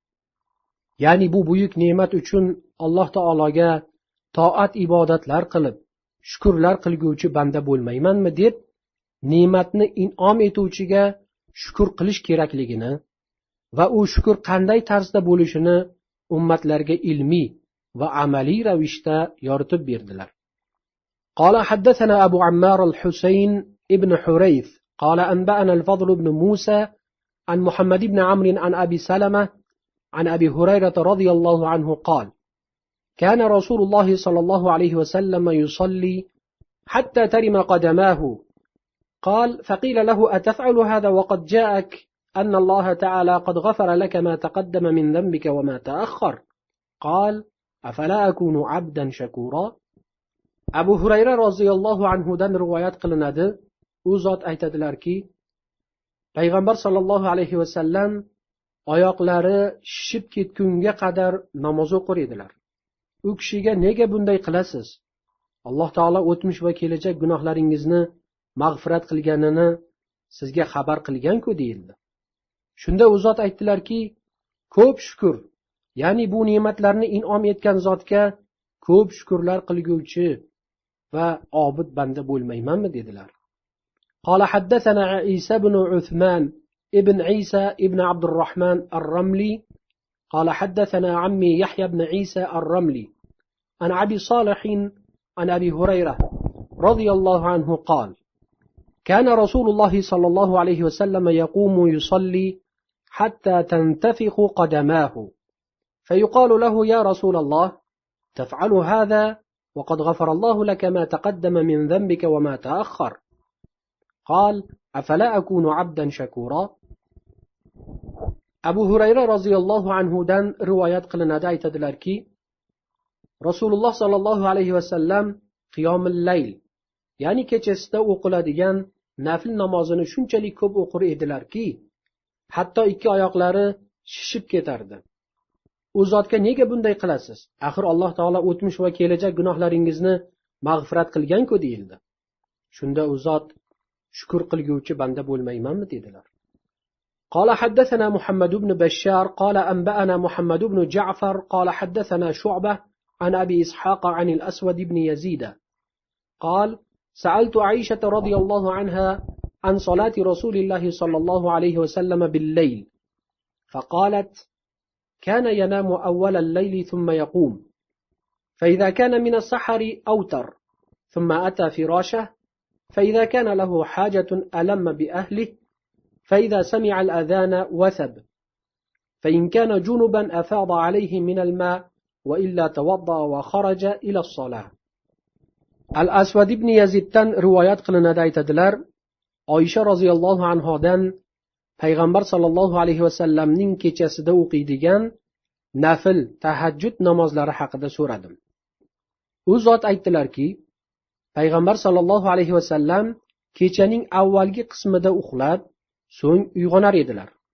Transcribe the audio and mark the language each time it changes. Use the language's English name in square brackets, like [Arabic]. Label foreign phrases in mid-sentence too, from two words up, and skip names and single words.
[Uzbek] Ya'ni bu buyuk ne'mat uchun Alloh taologa toat ibodatlar qilib, shukrlar qilguvchi banda bo'lmaymanmi deb, ne'matni in'om etuvchiga shukr qilish kerakligini va u shukr qanday tarzda bo'lishini ummatlarga ilmiy va amaliy ravishda yoritib berdilar. [Arabic] قال حدثنا أبو عمار الحسين ابن حريث قال أنبأنا الفضل بن موسى عن محمد بن عمرو عن أبي سلمة عن أبي هريرة رضي الله عنه قال كان رسول الله صلى الله عليه وسلم يصلي حتى ترم قدماه. قال فقيل له أتفعل هذا وقد جاءك أن الله تعالى قد غفر لك ما تقدم من ذنبك وما تأخر؟ قال أفلا أكون عبدا شكورا. [Uzbek] Abu Hurayra roziyallohu anhudan rivoyat qilinadi. U zot aytadilarki, payg'ambar [Arabic] صلى الله عليه وسلم [Uzbek] oyoqlari shishib ketgunga qadar namoz o'qir edilar. U kishiga nega bunday qilasiz? Alloh taolo o'tmish va kelajak gunohlaringizni mag'firat qilganini sizga xabar qilgan-ku deyildi. Shunda u zot aytdilarki, ko'p shukr, ya'ni bu ne'matlarni in'om etgan zotga ko'p shukrlar qilguvchi va obid banda bo'lmaymanmi dedilar. [Arabic] قال حدثنا عيسى بن عثمان ابن عيسى ابن عبد الرحمن الرملي قال حدثنا عمي يحيى بن عيسى الرملي عن أبي صالح عن أبي هريرة رضي الله عنه قال كان رسول الله صلى الله عليه وسلم يقوم يصلي حتى تنتفخ قدماه فيقال له يا رسول الله تفعل هذا وقد غفر الله لك ما تقدم من ذنبك وما تأخر قال أفلا أكون عبدا شكورا [Uzbek] Abu Hurayra roziyallohu anhudan rivoyat qilinadi, aytadilarki, Rasululloh [Arabic] صلى الله عليه وسلم قيام الليل, [Uzbek] ya'ni kechasida o'qiladigan nafl namozini shunchalik ko'p o'qir edilarki, hatto ikki oyoqlari shishib ketardi. U zotga nega bunday qilasiz? Axir Alloh taolo o'tmish va kelajak gunohlaringizni mag'firat qilgan-ku deyildi. Shunda u zot shukr qilguvchi banda bo'lmaymanmi dedilar. [Arabic] قال حدثنا محمد بن بشار قال أنبأنا محمد بن جعفر قال حدثنا شعبة عن أبي إسحاق عن الأسود بن يزيد قال سألت عائشة رضي الله عنها عن صلاة رسول الله صلى الله عليه وسلم بالليل فقالت كان ينام أول الليل ثم يقوم فإذا كان من السحر أوتر ثم أتى فراشه فإذا كان له حاجة ألم بأهله فإذا سمع الأذان وثب فإن كان جنبا أفاض عليه من الماء وإلا توضأ وخرج إلى الصلاة. [Uzbek] Al-Asvad ibn Yaziddan rivoyat qilinadi, aytadilar, Oysha roziyallohu anhodan payg'ambar [Arabic] صلى الله عليه وسلم [Uzbek] kechasida o'qiydigan nafl tahajjud namozlari haqida so'radim. U zot aytdilarki, payg'ambar [Arabic] صلى الله عليه وسلم [Uzbek] kechaning avvalgi qismida uxlab, so'ng uyg'onar edilar.